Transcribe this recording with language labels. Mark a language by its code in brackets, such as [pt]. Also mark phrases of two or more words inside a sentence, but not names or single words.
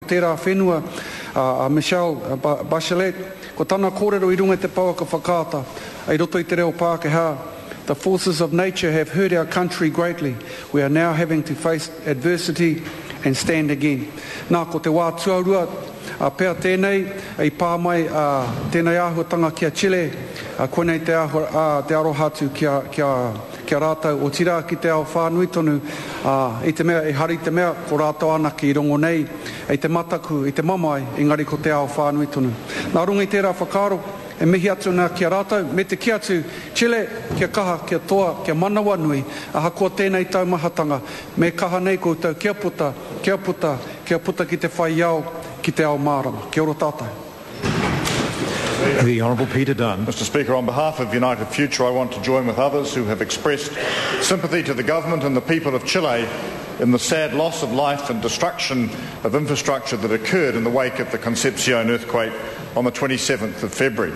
[mi] tērā whenua, Michelle Bachelet, ko tāna kōrero I runga te pauaka whakaata, ai roto I te reo Pākehā. [en] The forces of nature have hurt our country greatly. We are now having to face adversity and stand again. [mi] Nā ko te wā tuarua, pēr tēnei, ei pā mai tēnei āhuatanga kia Chile, konei te aroha atu kia rātau o tira ki te ao whānui tonu, I te mea, I hari te mea, ko rātau ana ki rongo nei, ei te mataku, I te mamai, engari ko te ao whānui tonu. Nā runga I tērā whakaro, e mihi atu nā kia rātau, me te kia atu, Chile, kia kaha, kia toa, kia manawa nui, aha kua tēnei taumahatanga, me kaha nei koutou, kia puta ki te whai iau, ki te ao mārama. Kia ora tātou. [en] The Honourable Peter Dunn. Mr Speaker, on behalf of United Future, I want to join with others who have expressed sympathy to the government and the people of Chile in the sad loss of life and destruction of infrastructure that occurred in the wake of the Concepcion earthquake on the 27th of February.